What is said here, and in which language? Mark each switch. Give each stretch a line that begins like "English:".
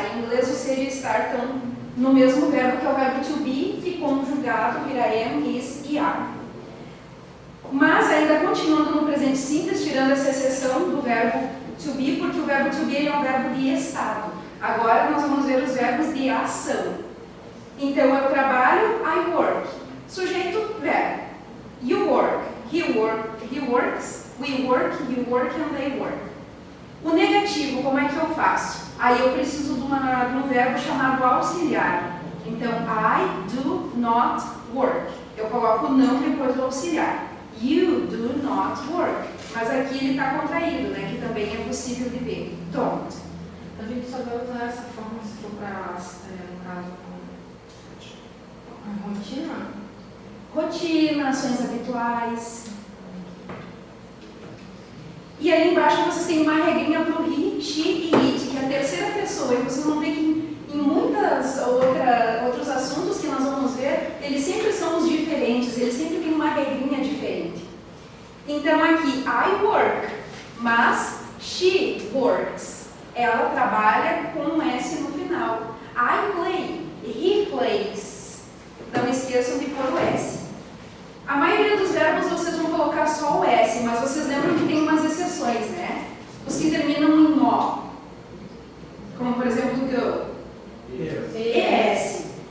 Portuguese: Em inglês o ser e estar estão no mesmo verbo, que é o verbo to be, que conjugado vira am, is e are. Mas ainda continuando no presente simples, tirando essa exceção do verbo to be, porque o verbo to be é um verbo de estado. Agora nós vamos ver os verbos de ação. Então eu trabalho,
English: I work.
Portuguese: Sujeito, verbo.
English: You work, he works, we work, you work and they work.
Portuguese: O negativo, como é que eu faço? Aí eu preciso de um verbo chamado auxiliar. Então,
English: I do not work.
Portuguese: Eu coloco não depois do auxiliar.
English: You do not work.
Portuguese: Mas aqui ele está contraído, né? Que também é possível de ver.
English: Don't.
Portuguese: A gente só vai usar essa forma se for para, no caso, a rotina. Rotina, ações habituais. E aí embaixo vocês têm uma regrinha para o he, she e it, que é a terceira pessoa. E vocês vão ver que em muitos outros assuntos que nós vamos ver, eles sempre são os diferentes, eles sempre têm uma regrinha diferente. Então aqui,
English: I work, mas she works.
Portuguese: Ela trabalha com um S no final.
English: I play, he plays.
Portuguese: Não esqueçam de pôr o S. A maioria dos verbos vocês vão colocar só o S, mas vocês lembram que tem umas exceções, né? Os que terminam em O, como por exemplo go, ES.